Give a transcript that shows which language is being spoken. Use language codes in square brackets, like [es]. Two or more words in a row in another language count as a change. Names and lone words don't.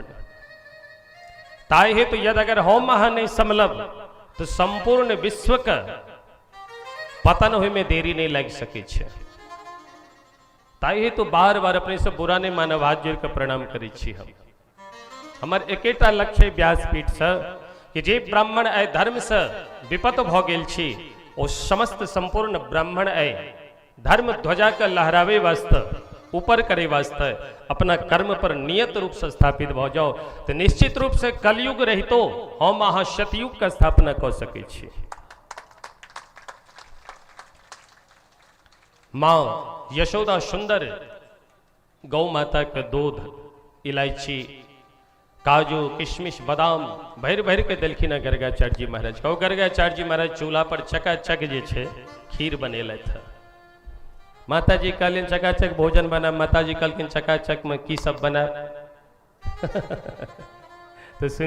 [mai] ताहि हेतु यदि अगर हम अहाँ नहीं समलब तो संपूर्ण विश्व का पतन होय में देरी नहीं लग सके छे। ताहि हेतु बार बार अपने से बुरा नहीं मानव, हाथ जोड़ के प्रणाम करे छी। हमर एकेटा लक्ष्य व्यासपीठ से कि जे ब्राह्मण आय धर्म से विपत भ गेल छी ओ समस्त संपूर्ण ब्राह्मण आय धर्म ध्वजा के लहरावे वास्ते ऊपर करे वास्ते अपना कर्म पर नियत रूप से स्थापित भ जाओ तो निश्चित रूप से कलयुग रहितो हम अहाँ शतयुग का स्थापना क सकै छी। माँ यशोदा सुंदर गौ माता के दूध इलायची काजू किशमिश बादाम भर भर के देलखिन गर्गाचार्य जी महाराज कहू गर्गाचार्य जी महाराज चूल्हा पर चकाचक जे छे खीर बनेलथि है। माता जी कहलिन चकाचक भोजन बना, माता जी कहलखिन चकाचक में की सब बना तो सुन